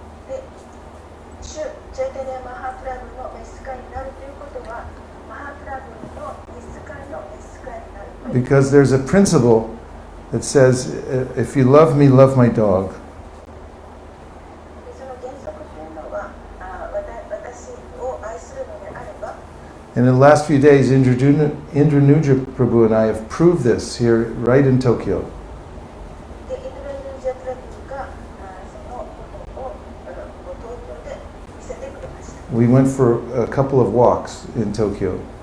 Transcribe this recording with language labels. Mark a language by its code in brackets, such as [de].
[ja] で、主ジャイタニア・マハプラブの召使いになるということは、マハプラブの召使いの召使いになる。 [en] Because there's a principle that says, if you love me, love my dog. [ja] でその原則というのは、私を愛するのであれば、 [en] And in the last few days, Indranuja Prabhu and I have proved this here right in Tokyo. [ja] でインドネシアプラブがそのことを東京で見せてくれました。 [en] We went for a couple of walks in Tokyo.